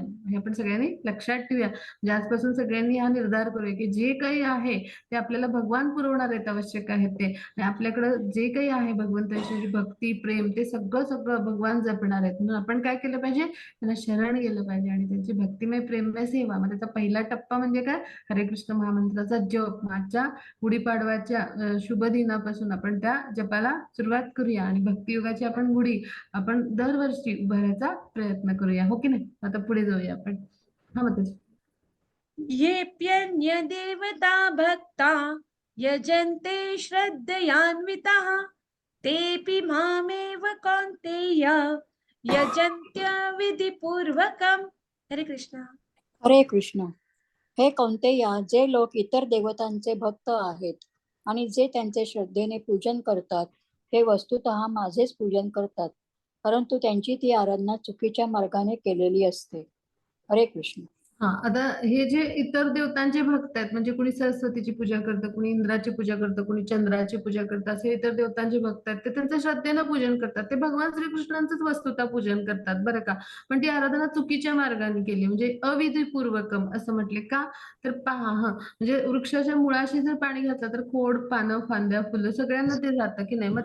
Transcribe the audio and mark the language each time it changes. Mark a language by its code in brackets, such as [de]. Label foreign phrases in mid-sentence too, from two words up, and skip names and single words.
[mr] हे आपण सगळ्यांनी लक्षात ठेवूया. म्हणजे आजपासून सगळ्यांनी हा निर्धार करूया की जे काही आहे ते आपल्याला भगवान पुरवणार आहेत, आवश्यक आहेत ते. आणि आपल्याकडं जे काही आहे भगवंताची भक्ती, प्रेम ते सगळं सगळं भगवान जपणार आहेत. म्हणून आपण काय केलं पाहिजे, त्यांना शरण गेलं पाहिजे आणि त्यांची भक्तिमय प्रेममय सेवा. मग त्याचा पहिला टप्पा म्हणजे काय, हरे कृष्ण महामंत्राचा जप. आजच्या गुढीपाडव्याच्या शुभ दिनापासून आपण त्या जपाला सुरुवात करूया आणि भक्तियोगाची आपण गुढी आपण दरवर्षी उभारायचा प्रयत्न करूया, हो की नाही. आता पुढे जाऊया आपण. हा माताजी. [sa] येऽप्यन्य देवता भक्ता यजन्ते श्रद्धयान्विताः तेऽपि मामेव कौन्तेय यजन्त्य विधिपूर्वकम्. [mr] हरे कृष्ण. हरे कृष्ण. हे कौंतेया, जे लोक इतर देवतांचे भक्त आहेत आणि जे त्यांचे श्रद्धेने पूजन करतात, ते वस्तुतः माझेच पूजन करतात, परंतु त्यांची ती आराधना चुकीच्या मार्गाने केलेली असते. हरे कृष्ण. हा, आता हे जे इतर देवतांचे भक्त आहेत, म्हणजे कुणी सरस्वतीची पूजा करतं, कुणी इंद्राची पूजा करतं, कुणी चंद्राची पूजा करतं, असे इतर देवतांचे भक्त आहेत, ते त्यांचं श्रद्धेनं पूजन करतात. ते भगवान श्रीकृष्णांचंच वस्तुतः पूजन करतात बरं का. पण ती आराधना चुकीच्या मार्गाने केली, म्हणजे अविधीपूर्वकम असं म्हटले का, तर पहा म्हणजे वृक्षाच्या मुळाशी जर पाणी घातलं तर खोड, पानं, फांद्या, फुलं सगळ्यांना ते जातं की नाही.